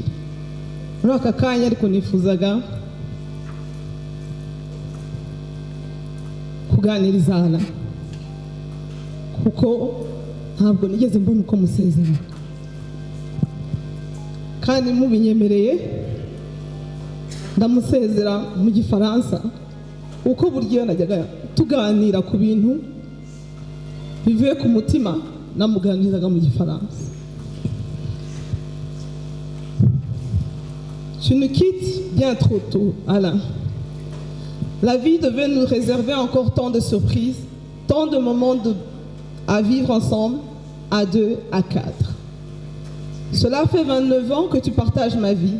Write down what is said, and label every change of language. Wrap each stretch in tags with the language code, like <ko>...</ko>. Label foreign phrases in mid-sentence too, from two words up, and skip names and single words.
<rw>Muri aka kanya ariko nifuzaga kuganiriza hana kuko ntabwo nigeze mbona uko musezerana, kandi mubinyemereye ndamusezera mu gifaransa uko buryo najyaga tuganira ku bintu bivuye ku mutima namuganirizaga mu gifaransa.</rw> <fr>Tu nous quittes bien trop tôt, Alain. La vie devait nous réserver encore tant de surprises, tant de moments à vivre ensemble, à 2, à 4. Cela fait 29 ans que tu partages ma vie.</fr>